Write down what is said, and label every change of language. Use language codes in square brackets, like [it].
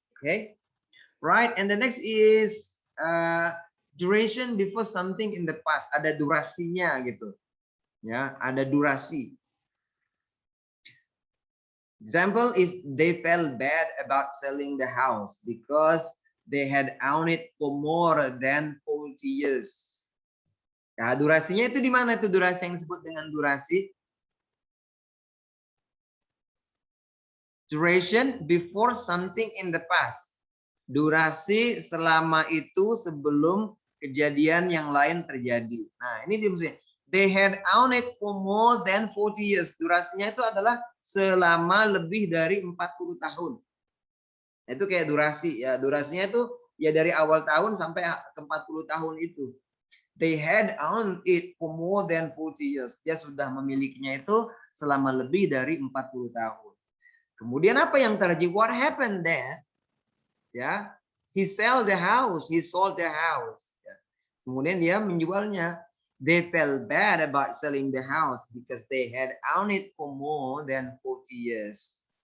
[en] Okay, right. And the next is duration before something in the past. [id] Ada durasinya gitu, ya, ada durasi. [en] Example is they felt bad about selling the house because they had owned it for more than 40 years. [id] Nah, durasinya itu di mana itu durasi yang disebut dengan durasi? [en] Duration before something in the past. [id] Durasi selama itu sebelum kejadian yang lain terjadi. Nah, ini dia maksudnya. [en] They had owned it for more than 40 years. [id] Durasinya itu adalah selama lebih dari 40 tahun. Itu kayak durasi ya. Durasinya itu ya dari awal tahun sampai ke 40 tahun itu. [en] They had owned it for more than 40 years. [id] Dia sudah memilikinya itu selama lebih dari 40 tahun. Kemudian apa yang terjadi? [en] What happened then? Ya, he sold the house. He sold the house. Ya. [id] Kemudian dia menjualnya. [en] They felt bad about selling the house because they had owned it for more than 40 years.